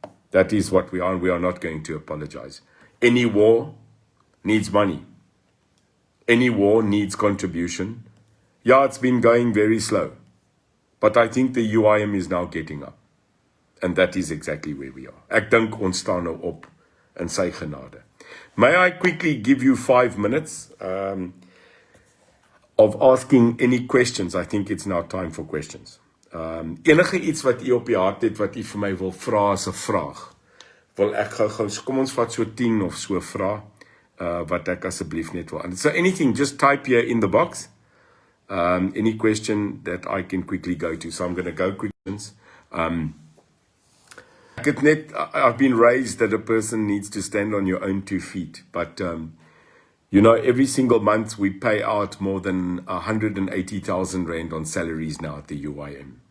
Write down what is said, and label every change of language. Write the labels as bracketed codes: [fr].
[en] That is what we are, and we are not going to apologize. Any war needs money. Any war needs contribution. Yeah, it's been going very slow. But I think the UIM is now getting up. And that is exactly where we are. [af] Ek dink ons staan nou op in sy genade. [en] May I quickly give you 5 minutes of asking any questions? I think it's now time for questions. [af] Enige iets wat u op die hart het, wat u vir my wil vra as 'n vraag, wil ek gou, kom ons vat so 10 of so vra, wat ek asseblief net wil. [en] So anything, just type here in the box, any question that I can quickly go to. So I'm going to go questions. I've been raised that a person needs to stand on your own 2 feet, but you know, every single month we pay out more than 180,000 Rand on salaries now at the UIM.